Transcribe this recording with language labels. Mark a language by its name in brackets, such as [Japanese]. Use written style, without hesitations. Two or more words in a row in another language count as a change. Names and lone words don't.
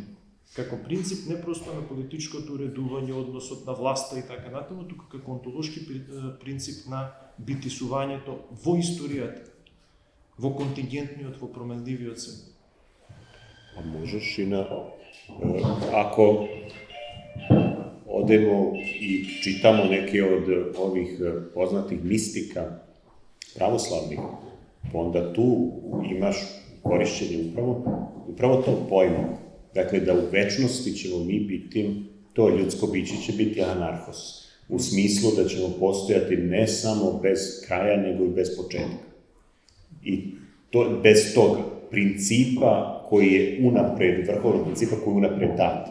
[Macedonian] Како принцип не просто на политичкото уредување, односот на власта и така натаму, туку како онтолошки принцип на битисувањето во историјата, во контингентниот, во променливиот свет. [Serbian] А можеш и на... Ако одемо и читамо неке од ових познатих мистика православних, онда ту имаш кориšćenje upravo tog pojma. Dakle, da u večnosti ćemo mi biti, to ljudsko biće će biti anarhos. U smislu da ćemo postojati ne samo bez kraja, nego i bez početka. I to, bez tog principa koji je unapred, vrhovnog principa koji je unapred dat.